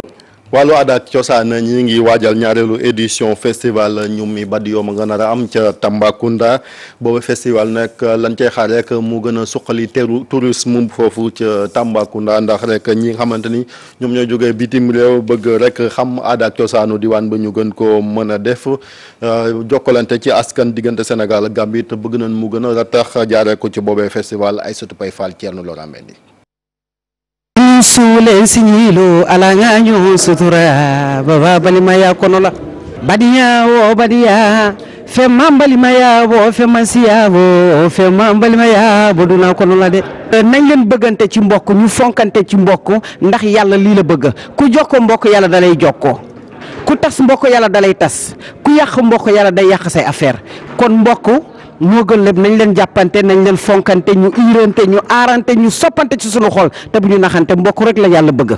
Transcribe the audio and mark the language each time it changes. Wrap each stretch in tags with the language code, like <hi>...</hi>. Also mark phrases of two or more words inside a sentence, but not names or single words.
<wo>wàllu aada ak cosaan ñi ngi waajal ñaareelu édition festival Ñummi Badiyo ma nga nar a am ca Tambacounda boobu festival nag lañ cay xaar rek mu gën a suqali tourisme foofu ca Tambacounda ndax rek ñi nga xamante ni ñoom ñoo jógee bitim réew bëgg rek xam aada ak cosaanu diwaan ba ñu gën ko mën a def jokkalante ci askan diggante Sénégal ak Gambie te bëgg nañ mu gën a ratax jaaree ko ci boobee festival Aïssatou Pay Fall Thierno Laurent Mendy.</wo> <man>suulen siñiilo ala ŋaño sutura baba balimaya kono la badiya wo badiya femma balimaya wo femma siya wo femma balimaya bo duna kono la</man> <wo>de nañ leen bëggante ci mbokk ñu fonkante ci mbokk ndax yàlla lii la bëgg ku jokko mbokk yàlla dalay jokko ku tas mbokk yàlla dalay tas ku yàq mbokk yàlla day yàq say affaire kon mbokk moo gën lépp nañ leen jàppante nañ leen fonkante ñu iirante ñu aarante ñu soppante ci sunu xol te bu ñu naxante mbokk rek la yàlla bëgg.</wo>